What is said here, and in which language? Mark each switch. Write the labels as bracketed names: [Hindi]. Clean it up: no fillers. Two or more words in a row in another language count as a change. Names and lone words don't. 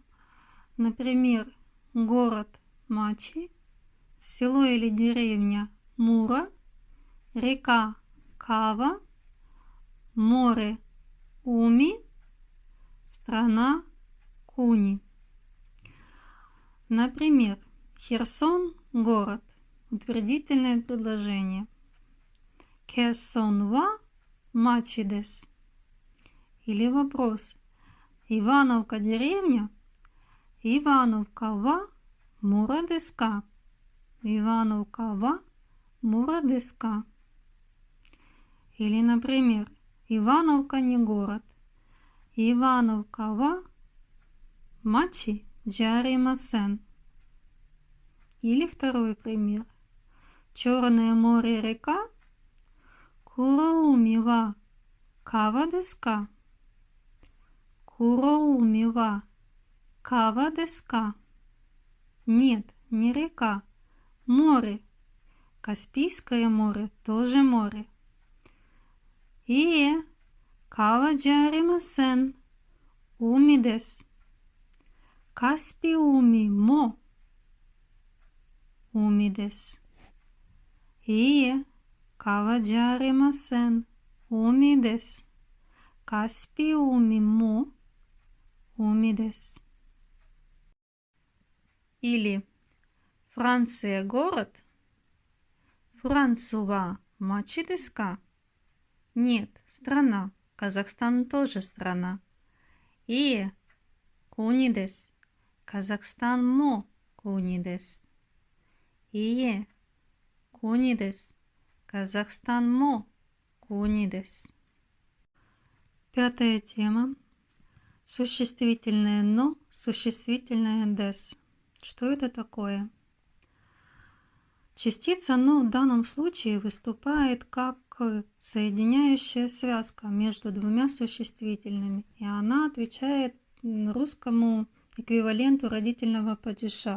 [Russian] Например, город Мачи, село или деревня Мура, река Кава, море Уми, страна Куни. Например, Херсон – город. Утвердительное предложение. [Japanese] ヘルソンは町です. [Russian] Или вопрос. Ивановка деревня. [Japanese] イワノフカは村ですか. イワノフカは村ですか. [Russian] Или, например, Ивановка не город. [Japanese] イワノフカは町じゃありません. [Russian] Или второй пример. Черное море река. [Japanese] 黒海は川ですか. 黒海は川ですか. [Russian] Нет, не река. Море. Каспийское море тоже море. [Japanese] いいえ、川じゃありません. 海です。カスピ海も. 海です。いいえ、川じゃありません. 海です。カスピ海も. 海です. [Russian] Или Франция город. [Japanese] フランスは町ですか. [Russian] Нет, страна. Казахстан тоже страна. [Japanese] いいえ、国です。カザフスタンも国です. いいえ、国です. カザフスタンも国です. [Russian] Пятая тема. Существительное но, существительное дес. Что это такое? Частица но в данном случае выступает как соединяющая связка между двумя существительными, и она отвечает русскому эквиваленту родительного падежа.